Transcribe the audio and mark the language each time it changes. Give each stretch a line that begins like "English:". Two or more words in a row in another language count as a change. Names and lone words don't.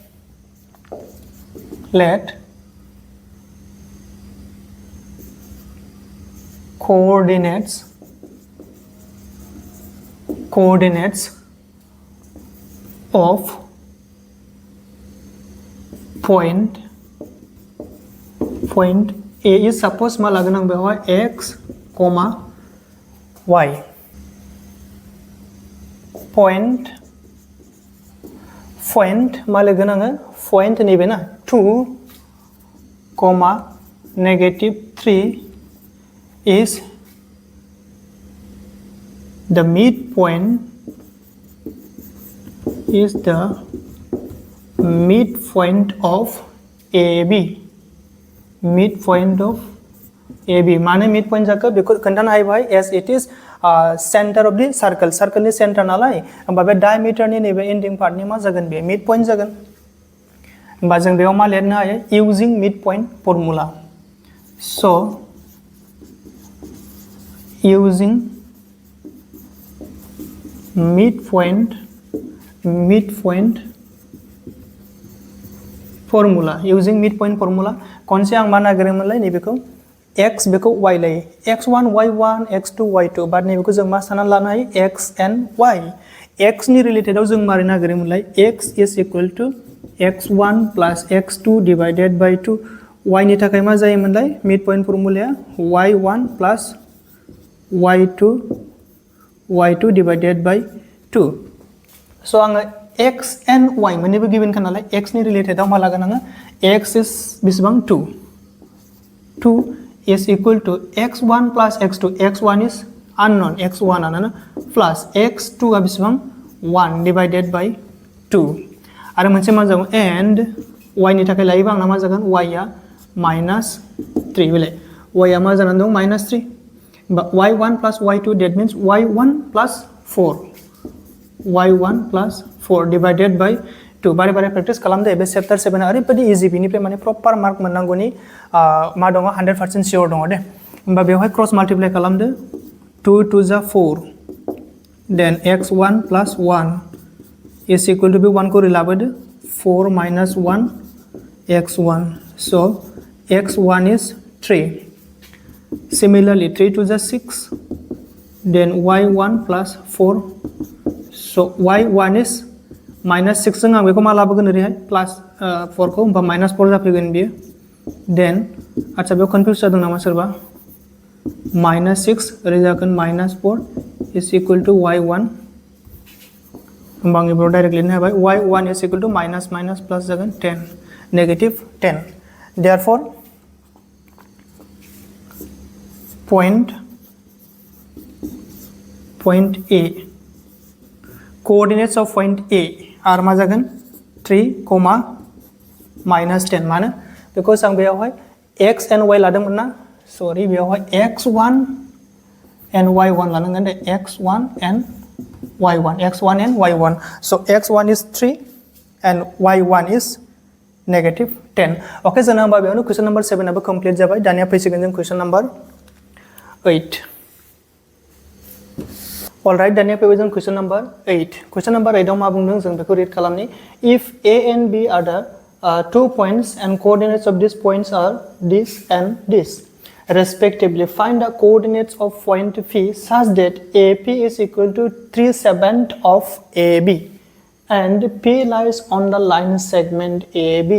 English: coordinates of point A is suppose
Bodo: मा लागोन आं बेवहाय
English: x,
Bodo: y point मा लागोन आङो point नैबे ना 2,
English: -3 is the midpoint of AB
Bodo: माने midpoint जाखो बेखौ खोन्थानो हायो भाई
English: as it is center of the circle
Bodo: नि center नालाय होमबा बे diameter नि नैबे ending part नि मा जागोन बे midpoint जागोन होमबा जों बेयाव मा लिरनो हायो
English: using midpoint formula so using midpoint formula
Bodo: कौनसे आं मा नागिरोमोनलाय नैबेखौ x बेखौ y लायो x1
English: y1 x2 y2
Bodo: बाट नैबेखौ जों मा सानना लानो हायो
English: x and y x
Bodo: नि रिलेटेडआव जों मारै नागिरोमोनलाय
English: x is equal to x1 plus x2 divided by 2 y
Bodo: नि थाखाय मा जायोमोनलाय
English: mid point फर्मुलाया y1 plus y2 divided by 2 so
Bodo: आङो
English: x and y
Bodo: मोननैबो गिवन खा नालाय x नि रिलेटेडआव मा लागोन आङो
English: x is
Bodo: बेसेबां
English: 2 is equal to x1 plus x2 x1 is unknown x1
Bodo: आनो
English: plus x2
Bodo: आ बेसेबां
English: 1 divided by 2
Bodo: आरो मोनसे मा जागोन
English: and y
Bodo: नि थाखाय लायोबा आंना मा जागोन y आ -3 बेलाय y आ मा जानानै दं -3
English: y1 plus y2 that means y1 plus
Bodo: 4 divided by 2 बारे बारे प्रेक्टिस खालामदो बे चैप्टर 7 ओरैबायदि इजी बिनिफ्राय माने
English: proper mark
Bodo: मोननांगौनि मा दङ 100% सियर दङ दे होमबा बेवहाय
English: cross multiply
Bodo: खालामदो 2 2 जा 4
English: then x1 plus 1 is equal to be 1
Bodo: को लाबोदो
English: 4 minus 1 x1 so x1 is 3 similarly 3 2 जा 6 then y1 plus 4 so y1 is -6
Bodo: जों आं बेखौ मा लाबोगोन ओरैहाय प्लस 4 खौ होमबा -4 जाफैगोन बियो देन आच्छा बेयाव कन्फ्यूज जादों नामा सोरबा
English: -6
Bodo: ओरै जागोन
English: -4 is equal to y1
Bodo: होमबा आं बेयाव डाइरेक्ट लिरनो हाबाय
English: y1 is equal to minus plus जागोन 10 negative 10 therefore point A coordinates of point A are
Bodo: मा जागोन
English: 3, -10 मानो because
Bodo: आं बेयावहाय
English: x and y
Bodo: लादोंमोन ना सॉरी बेयावहाय
English: x1 and y1
Bodo: लानांगोन दे
English: x1 and y1 so x1 is 3 and y1 is -10
Bodo: ओके जोंना होमबा बेयावनो
English: question number
Bodo: 7 आबो कंप्लीट जाबाय दानिया फैसिगोन जों
English: question number
Bodo: 8 Alright, दानिया फैबाय जों
English: question number 8. Question number
Bodo: 8 आव मा बुंदों जों बेखौ read खालामनि.
English: If A and B are the 2 points and coordinates of these points are this and this, respectively, find the coordinates of point P such that AP is equal to 3/7 of AB and P lies on the line segment AB.